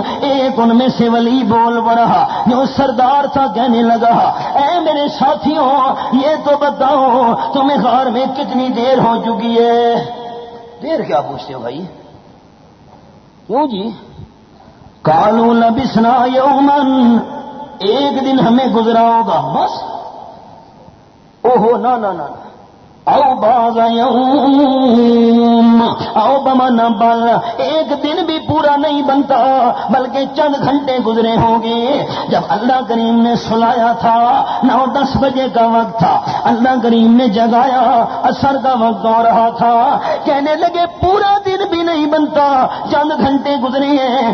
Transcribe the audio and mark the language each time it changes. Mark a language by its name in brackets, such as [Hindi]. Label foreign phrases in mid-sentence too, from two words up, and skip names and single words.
[Urdu] ایک ان میں سے ولی بول پڑا جو سردار تھا، کہنے لگا، اے میرے ساتھیوں یہ تو بتاؤ تمہیں غار میں کتنی دیر ہو چکی ہے؟ دیر کیا پوچھتے ہو بھائی؟ کیوں جی؟ [Arabic] قالوا لبثنا یوما، [Urdu] ایک دن ہمیں گزرا ہوگا بس. اوہو نا نا نا، [Arabic] او بعض یوم او بمانا بل، [Urdu] ایک دن بھی پورا نہیں بنتا بلکہ چند گھنٹے گزرے ہوں گے. جب اللہ کریم نے سلایا تھا 9-10 بجے کا وقت تھا، اللہ کریم نے جگایا، عصر کا وقت ہو رہا تھا، کہنے لگے پورا دن بھی نہیں بنتا، چند گھنٹے گزرے ہیں.